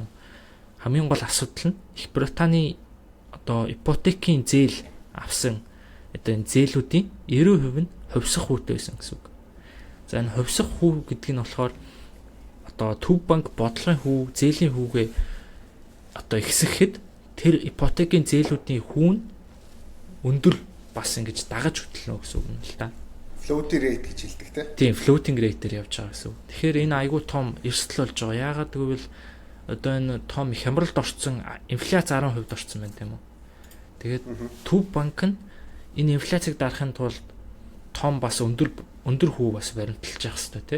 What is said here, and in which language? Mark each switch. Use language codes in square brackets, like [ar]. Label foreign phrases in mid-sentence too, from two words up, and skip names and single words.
[mn] Хамгийн гол асуудал нь Их Британий одоо ипотекийн зээл авсан одоо энэ зээлүүдийн 90% нь хувьсах хүүтэй байсан гэсэн үг. За энэ хувьсах хүү гэдэг нь болохоор одоо төв банк бодлогын хүү, зээлийн хүүгээ одоо ихсэхэд тэр ипотекийн зээлүүдийн хүүн өндөр бас ингэж дагаж хөтлөнө гэсэн үг юм л да. [en] Floating rate [mn] гэж хэлдэг тийм [en] floating rate- [mn] ээр явж байгаа гэсэн үг. Тэгэхээр энэ айгүй том эрсдэл болж байгаа. Яагаад гэвэл одоо энэ том хямралд орсон инфляц 10% орсон байна тийм үү. Тэгээд төв банк нь энэ инфляцийг дарахын тулд том бас өндөр хүү бас баримталж явах хэрэгтэй тийм.